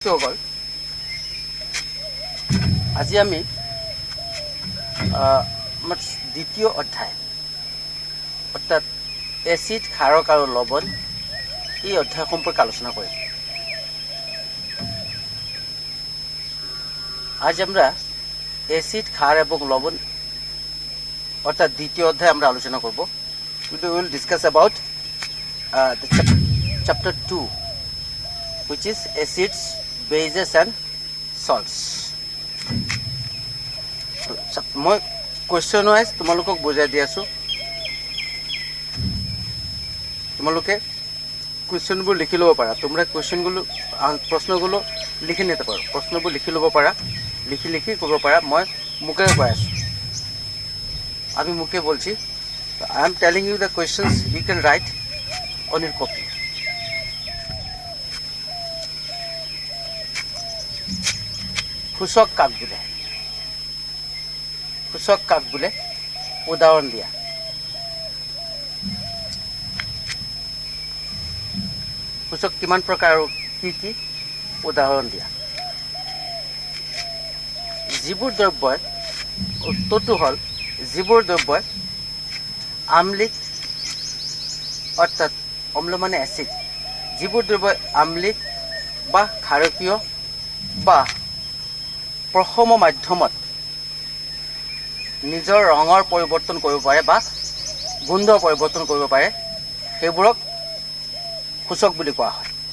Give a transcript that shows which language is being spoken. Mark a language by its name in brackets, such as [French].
[Assamese] ছাত্ৰ-ছাত্ৰীসকল, আজি আমি আমাৰ দ্বিতীয় অধ্যায় অর্থাৎ এসিড, ক্ষারক আর লবণ এই অধ্যায় সম্পর্কে আলোচনা করি। [Bangla] আজ আমরা এসিড, ক্ষার এবং লবণ অর্থাৎ দ্বিতীয় অধ্যায় আমরা আলোচনা করব। [English] We will discuss about the chapter 2, which is acids, bases and salts. [Assamese] মই কোয়েশ্চন ওয়াইজ তোমালোকক বুঝাই দি আছো। তোমালোকে কোয়েশ্চনবোৰ লিখি ল'ব পাৰা। [Bangla] তোমরা কোয়েশ্চনগুলো প্রশ্নগুলো লিখে নিতে পারো। [Assamese] প্রশ্নবোৰ লিখি ল'ব পাৰা, লিখি কৰিব পাৰা। মই মুখে কৈ আছো, [Bangla] আমি মুখে বলছি। [English] I am telling you the questions, you can write on your copy. [Assamese] সূচক কাক বোলে? সূচক কাক বোলে? উদাহরণ দিয়া। সূচক কিমান প্রকার আৰু কি উদাহরণ দিয়া। যিবোৰ দ্ৰব্যই, উত্তৰটো হ'ল যিবোৰ দ্ৰব্যই আম্লিক অর্থাৎ অম্ল মানে অ্যাসিড, যিবোৰ দ্ৰব্যই আম্লিক বা ক্ষাৰকীয় বা প্ৰশম মাধ্যমত নিজৰ ৰঙৰ পৰিৱৰ্তন কৰিব পাৰে বা গোন্ধ পৰিৱৰ্তন কৰিব পাৰে, সেইবোৰক সূচক বুলি কোৱা হয়।